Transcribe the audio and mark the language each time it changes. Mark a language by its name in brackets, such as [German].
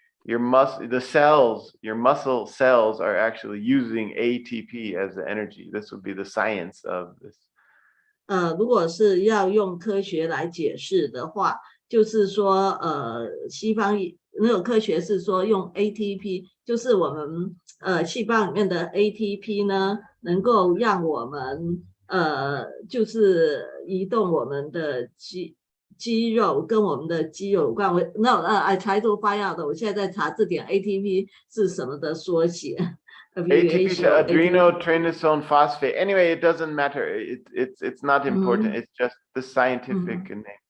[English] Your muscle cells are actually using ATP as the energy. This would be the science of this. [Chinese] 如果是要用科学来解释的话，就是说西方那种科学是说用 ATP， 就是我们细胞里面的 ATP 呢，能够让我们就是移动我们的肌肉跟我们的肌肉有关。 [English] I try to find out， [Chinese] 我现在在查字典 ATP 是什么的缩写。 [English] ATP is adrenotrinosone phosphate. Anyway, it doesn't matter. It's not important. It's just the scientific name.